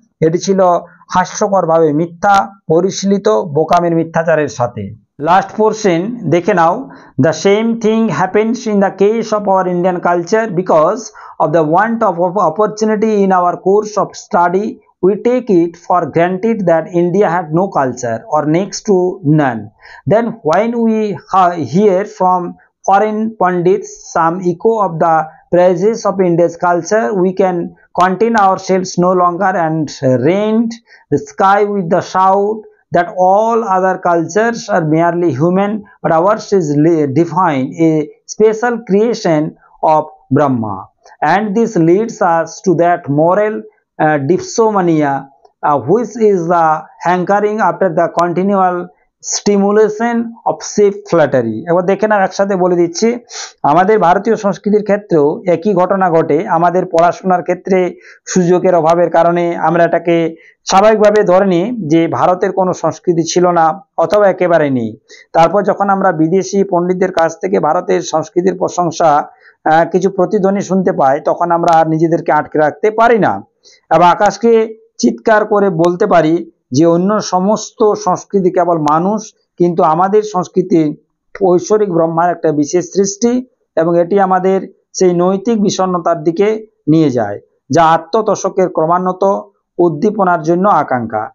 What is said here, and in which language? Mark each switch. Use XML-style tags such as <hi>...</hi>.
<bn>এটি ছিল হাস্যকরভাবে মিথ্যা, পরিশীলিত বোকামের মিথ্যাচারের সাথে।</bn> <en>last portion</en> <bn>দেখে নাও।</bn> <en>The same thing happens in the case of our Indian culture because of the want of opportunity in our course of study we take it for granted that India had no culture or next to none. Then when we hear from foreign pundits some echo of the praises of India's culture, we can contain ourselves no longer and rend the sky with the shout that all other cultures are merely human, but ours is divine, a special creation of Brahma. And this leads us to that moral dipsomania, which is the hankering after the continual stimulation of self flattery.</en> <bn>এবার দেখে নাও, একসাথে বলে দিচ্ছি। আমাদের ভারতীয় সংস্কৃতির ক্ষেত্রেও একই ঘটনা ঘটে। আমাদের পড়াশোনার ক্ষেত্রে সুযোগের অভাবের কারণে আমরা এটাকে স্বাভাবিকভাবে ধরে নিই যে ভারতের কোনো সংস্কৃতি ছিল না অথবা একেবারে নেই। তারপর যখন আমরা বিদেশি পণ্ডিতদের কাছ থেকে ভারতের সংস্কৃতির প্রশংসা কিছু প্রতিধ্বনি শুনতে পাই, তখন আমরা আর নিজেদেরকে আটকে রাখতে পারি না এবং আকাশকে চিৎকার করে বলতে পারি যে অন্য সমস্ত সংস্কৃতি কেবল মানুষ, কিন্তু আমাদের সংস্কৃতি ঐশ্বরিক ব্রহ্মার একটা বিশেষ সৃষ্টি এবং এটি আমাদের সেই নৈতিক বিষণ্ণতার দিকে নিয়ে যায় যা আত্মতশকের ক্রমান্বিত উদ্দীপনার জন্য আকাঙ্ক্ষা।</bn>